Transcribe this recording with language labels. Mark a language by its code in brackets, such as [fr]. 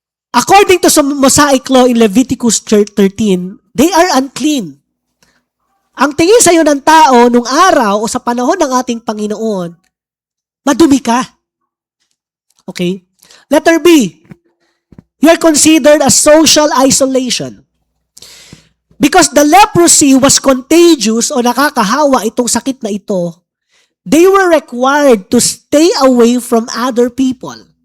[en] According to some Mosaic law in Leviticus 13, they are unclean. [tl] Ang tingin sa iyo ng tao nung araw o sa panahon ng ating Panginoon, madumi ka. Okay? [en] Letter B, you are considered as social isolation. Because the leprosy was contagious [tl] o nakakahawa itong sakit na ito, [en] they were required to stay away from other people.